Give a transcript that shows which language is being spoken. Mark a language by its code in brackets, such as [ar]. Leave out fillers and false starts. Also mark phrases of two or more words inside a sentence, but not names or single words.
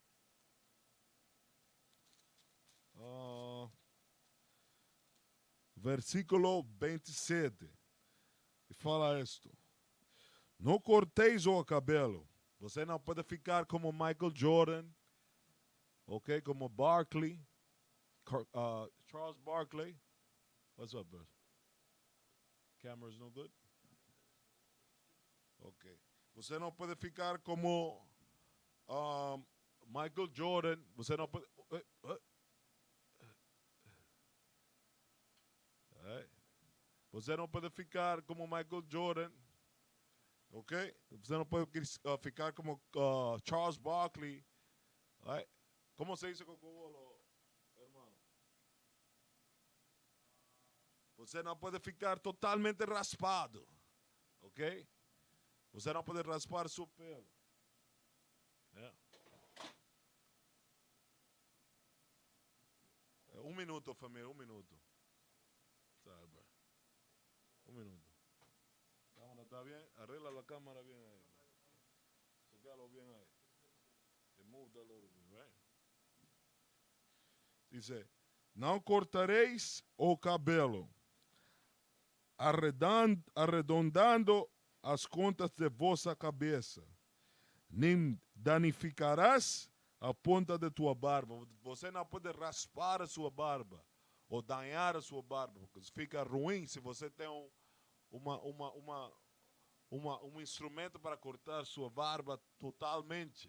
[pt] Versículo 27. E fala isto. Não corteis o cabelo. Você não pode ficar como Michael Jordan, ok? Como Barkley, Charles Barkley. [en] What's up, bro? Camera's no good? [pt] Ok. Você não pode ficar como Michael Jordan. Você não pode... Você não pode ficar como Michael Jordan. Ok? Você não pode ficar como Charles Barkley. [en] Right? [es] Como se dice cocobolo, hermano? [pt] Você não pode ficar totalmente raspado. Ok? Você não pode raspar seu pelo. [en] Yeah. [pt] Um minuto, família, um minuto. Sabe? [es] Un minuto. Cámara, ¿está bien? Arregla la cámara bien ahí. Sacalo bien ahí. [en] Remove that little bit, right? [es] Dice, [pt] não cortareis o cabelo, arredondando as contas de vossa cabeça, nem danificarás a ponta de tua barba. Você não pode raspar a sua barba ou danhar a sua barba, porque fica ruim se você tem um instrumento para cortar sua barba totalmente.